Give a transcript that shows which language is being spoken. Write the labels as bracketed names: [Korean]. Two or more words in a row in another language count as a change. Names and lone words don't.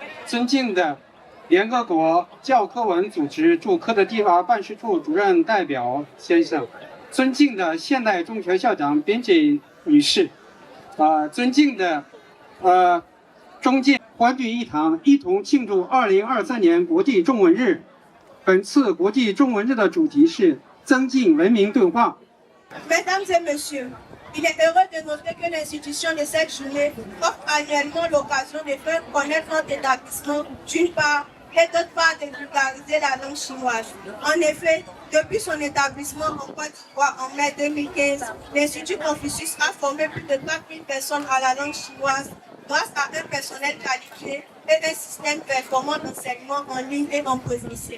[Chinese] 尊敬的联合国教科文组织驻科特迪瓦办事处主任代表先生，尊敬的现代中学校长边姐女士，尊敬的中介欢聚一堂，一同庆祝2023年国际中文日。本次国际中文日的主题是增进文明对话。 [French] Mesdames et messieurs, il est heureux de noter que l'institution de cette journée offre annuellement l'occasion de faire connaître notre établissement d'une part et d'autre part de vulgariser la langue chinoise. En effet, depuis son établissement en Côte d'Ivoire en mai 2015, l'Institut Confucius a formé plus de 4000 personnes à la langue chinoise grâce à un personnel qualifié et un système performant d'enseignement en ligne et en présentiel.